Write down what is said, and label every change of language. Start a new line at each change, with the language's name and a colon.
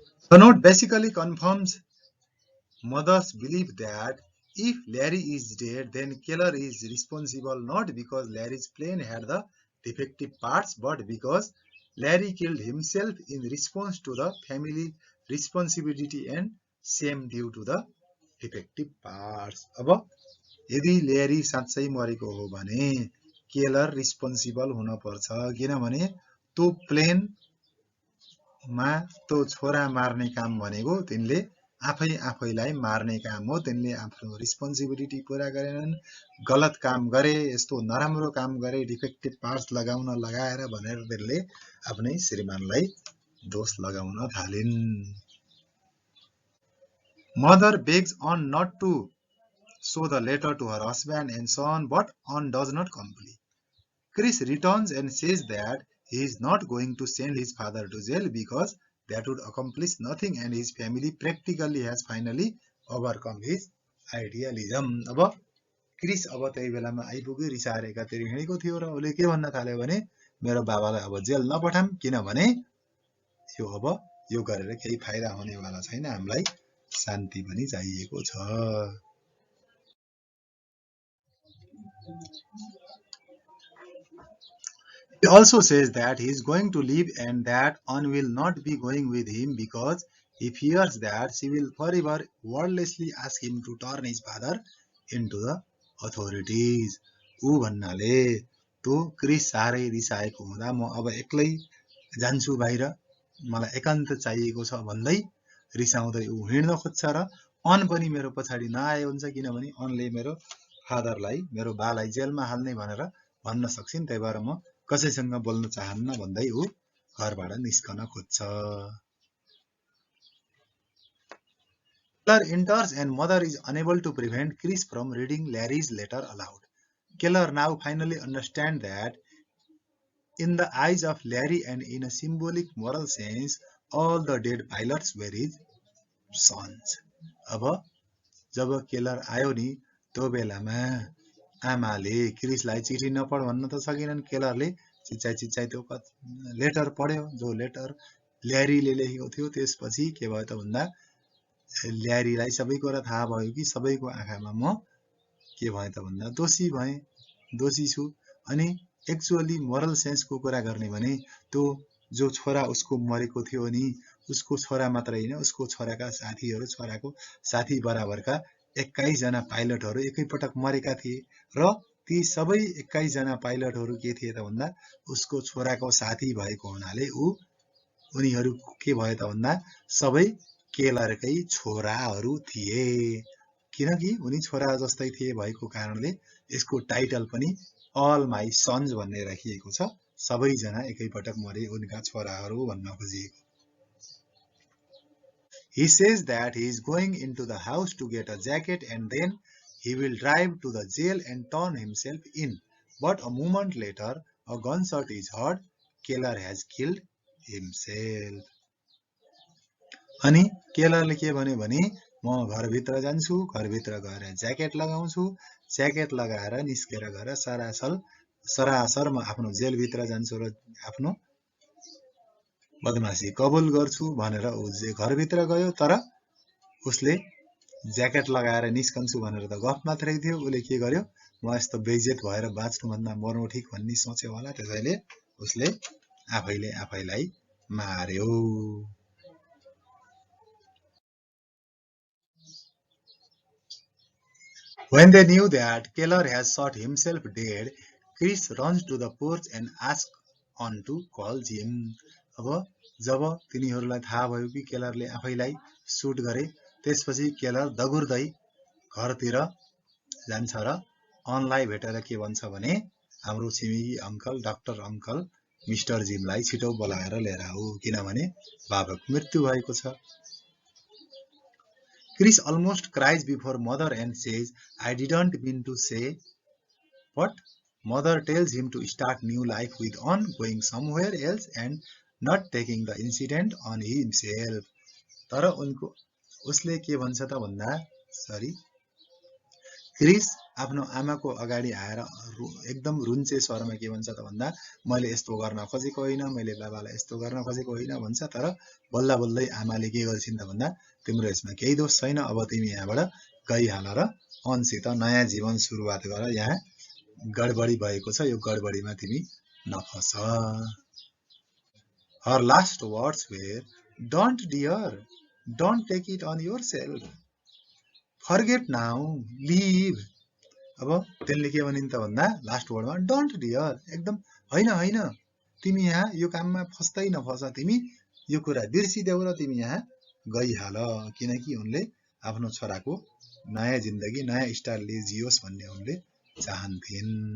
English: The note basically confirms mother's belief that if Larry is dead, then Keller is responsible not because Larry's plane had the defective parts, but because Larry killed himself in response to the family responsibility and shame due to the defective parts.
Nepali: अब यदि Larry साँच्चै मरेको हो भने Keller responsible हुन पर्छ, किनभने त्यो प्लेनमा त्यो छोरा मार्ने काम भनेको तिनले आफैलाई मार्ने काम हो। तिनले आफ्नो रिस्पोन्सिबिलिटी पूरा गरेनन्, गलत काम गरे, यस्तो नराम्रो काम गरे, डिफेक्टिभ पार्ट्स लगाएर भनेर तिनले आफ्नै श्रीमानलाई दोष लगाउन थालिन्।
English: Mother begs on not to show the letter to her husband and son, but on does not comply. Chris returns and says that he is not going to send his father to jail because that would accomplish nothing and his family practically has finally overcome his idealism.
Nepali: अब Chris अब त्यही बेलामा आइपुग्यो, रिसाएर एकातिर हिँडेको थियो र उसले के भन्न थाल्यो भने मेरो बाबालाई अब जेल नपठाम, किनभने यो अब यो गरेर केही फाइदा हुनेवाला छैन, हामीलाई शान्ति पनि चाहिएको छ।
English: He also says that he is going to leave and that Anne will not be going with him because he fears that she will forever wordlessly ask him to turn his father into the authorities.
Nepali: ऊ भन्नाले त्यो Chris साह्रै रिसाएको हुँदा म अब एक्लै जान्छु बाहिर, मलाई एकान्त चाहिएको छ भन्दै रिसाउँदै ऊ हिँड्न खोज्छ र अन पनि मेरो पछाडि नआए हुन्छ, किनभने अनले मेरो फादरलाई, मेरो बालाई जेलमा हाल्ने भनेर भन्न सक्छिन्, त्यही भएर म कसैसँग बोल्न चाहन्न भन्दै ऊ घरबाट निस्कन खोज्छ।
English: Keller enters and mother is unable to prevent Chris from reading Larry's letter aloud. Keller now finally understands that in the eyes of Larry and in a symbolic moral sense, all the dead pilots were his sons.
Nepali: अब जब Keller आयो नि त्यो बेलामा आमाले क्रिसलाई चिठी नपढ भन्न त सकिनन्, केलरले चिच्चाइ त्यो लेटर पढ्यो, जो लेटर ल्यारीले लेखेको थियो। त्यसपछि के भयो त भन्दा ल्यारीलाई सबै कुरा थाहा भयो कि सबैको आँखामा म के भएँ त भन्दा दोषी भएँ, दोषी छु। अनि एक्चुअली मोरल सेन्सको कुरा गर्ने भने त्यो जो छोरा उसको मरेको थियो नि, उसको छोरा मात्रै हैन, उसको छोराका साथीहरू, छोराको साथी बराबरका 21 जना पाइलटहरू एकैपटक मरेका थिए र ती सबै 21 जना पाइलटहरू के थिए त भन्दा उसको छोराको साथी भएको हुनाले उनीहरू के भयो त भन्दा सबै केलरकै छोराहरू थिए, किनकि उनी छोरा जस्तै थिए भएको कारणले यसको टाइटल पनि अल माई सन्स भन्ने राखिएको छ, सबैजना एकैपटक मरे उनका छोराहरू भन्न खोजिएको।
English: He says that he is going into the house to get a jacket and then he will drive to the jail and turn himself in. But a moment later, a gunshot is heard. Keller has killed himself.
Nepali: अनि केलरले के भन्यो भने म घरभित्र जान्छु, घरभित्र गएर jacket लगाउँछु, ज्याकेट लगाएर निस्केर गएर सरासर म आफ्नो जेलभित्र जान्छु र आफ्नो बदमाशी कबुल गर्छु भनेर ऊ घरभित्र गयो। तर उसले ज्याकेट लगाएर निस्कन्छु भनेर त गफ मात्रै थियो, उसले के गर्यो, म यस्तो बेइज्जत भएर बाँच्नु भन्दा मर्नु ठीक भन्ने सोच्यो होला, त्यसैले उसले आफैले आफैलाई मार्यो।
English: When they knew that Keller has shot himself dead, Chris runs to the porch and asks on to call Jim.
Nepali: अब जब तिनीहरूलाई थाहा भयो कि केलरले आफैलाई सुट गरे, त्यसपछि केलर दगुर्दै घरतिर जान्छ र अनलाई भेटेर के भन्छ भने हाम्रो छिमेकी अंकल, डाक्टर अंकल मिस्टर जिमलाई छिटो बोलाएर लिएर आऊ, किनभने बाबाको मृत्यु भएको छ।
English: Chris almost cries before mother and says, I didn't mean to say, but mother tells him to start new life with on going somewhere else and not taking the incident on himself.
Nepali: तर उसले के भन्छ त भन्दा Chris आफ्नो आमाको अगाडि आएर एकदम रुन्चे स्वरमा के भन्छ त भन्दा मैले यस्तो गर्न खोजेको होइन, मैले बाबालाई यस्तो गर्न खोजेको होइन भन्छ। तर बल्ल बल्लै आमाले के गर्छिन् त भन्दा तिम्रो यसमा केही दोष छैन, अब तिमी यहाँबाट गइहाल र अनसित नयाँ जीवन सुरुवात गर, यहाँ गडबडी भएको छ, यो गडबडीमा तिमी नफस।
English: Her last words were, don't dear, don't take it on yourself, forget now, leave.
Nepali: अब त्यसले के भनिन् त भन्दा लास्ट वर्डमा
English: don't dear,
Nepali: एकदम हैन हैन, तिमी यहाँ यो काममा फस्दै नफस, तिमी यो कुरा बिर्सिदेऊ र तिमी यहाँ गइहाल, किनकि उनले आफ्नो छोराको नयाँ जिन्दगी नयाँ स्टाइलले जियोस् भन्ने उनले चाहन्थिन्।